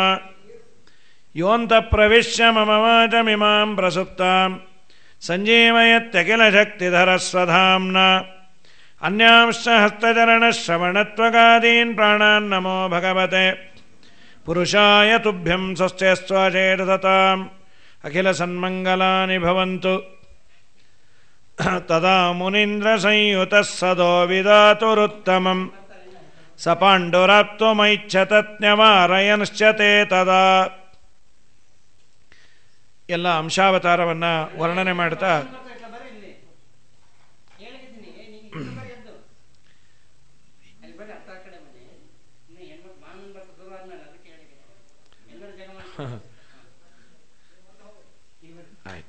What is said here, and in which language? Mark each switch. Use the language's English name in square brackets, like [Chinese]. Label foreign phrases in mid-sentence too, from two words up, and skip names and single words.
[Sanskrit] ಯೋऽन्तಃಪ್ರವಿಶ್ಯ ಮಮ ವಾಚಮಿಮಾಂ ಪ್ರಸುಪ್ತಾಂ ಸಂಜೀವಯತ್ಯಖಿಲಶಕ್ತಿಧರಸ್ವಧಾಮ್ನಾ. ಅನ್ಯಾಂಶ್ಚ ಹಸ್ತಚರಣಶ್ರವಣತ್ವಗಾದೀನ್ ಪ್ರಾಣಾನ್ನಮೋ ಭಗವತೆ ಪುರುಷಾಯ ತುಭ್ಯಂ. ಸ್ವಸ್ತ್ಯಸ್ತ್ವಚೇತಸತಾಂ ಅಖಿಲಸನ್ಮಂಗಲಾನಿ ಭವಂತು. ತದಾ ಮುನೀಂದ್ರಸಂಯುತಃ ಸದೋ ವಿಧಾತುರುತ್ತಮಂ ಸ ಪಾಂಡುರಾಪ್ತುಮೈಚ್ಛತಜ್ಞವಾರಯನ್ಶ್ಚ ತೇ ತದಾ. [Kannada] ಎಲ್ಲ ಅಂಶಾವತಾರವನ್ನು ವರ್ಣನೆ ಮಾಡ್ತಾ ಆಯ್ತು.